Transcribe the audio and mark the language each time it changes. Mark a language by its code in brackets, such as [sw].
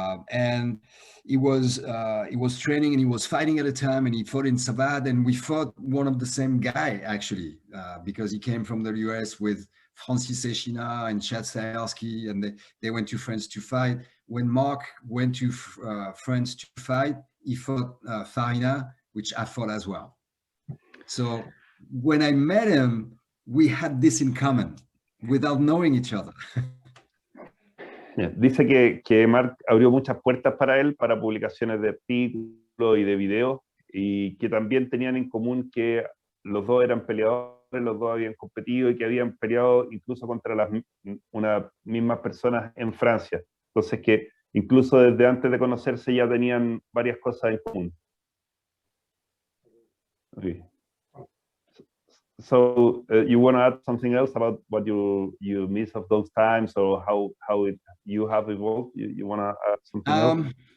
[en] And he was training, and he was fighting at a time, and he fought in Savate, and we fought one of the same guy actually, because he came from the US with Francis Echina and Chad Stahelski, and they went to France to fight. When Mark went to France to fight, he fought Farina, which I fought as well. So when I met him, we had this in common without knowing each other. Yeah. [es] Dice que Mark abrió muchas puertas para él, para publicaciones de artículos y de videos, y que también tenían en común que los dos eran peleadores, los dos habían competido y que habían peleado incluso contra unas mismas personas en Francia. Entonces que incluso desde antes de conocerse ya tenían varias cosas en común. [en] Okay. So you want to add something else about what you miss of those times, or how you have evolved? You want to add something else?